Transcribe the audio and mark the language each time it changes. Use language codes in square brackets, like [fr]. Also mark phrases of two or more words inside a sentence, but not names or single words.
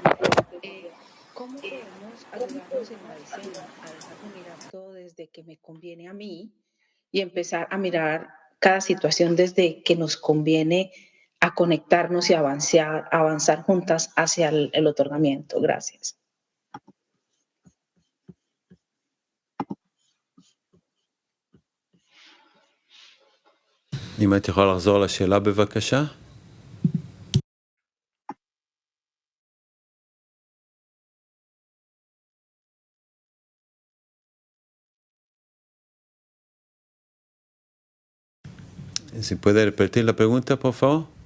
[es] ¿Cómo podemos ayudarnos en la escena a dejar de mirar todo desde que me conviene a mí y empezar a mirar cada situación desde que nos conviene a conectarnos y avanzar juntas hacia el otorgamiento? Gracias. [he] אם את יכולה לחזור לשאלה בבקשה? [es] Si puede repetir la pregunta, por favor.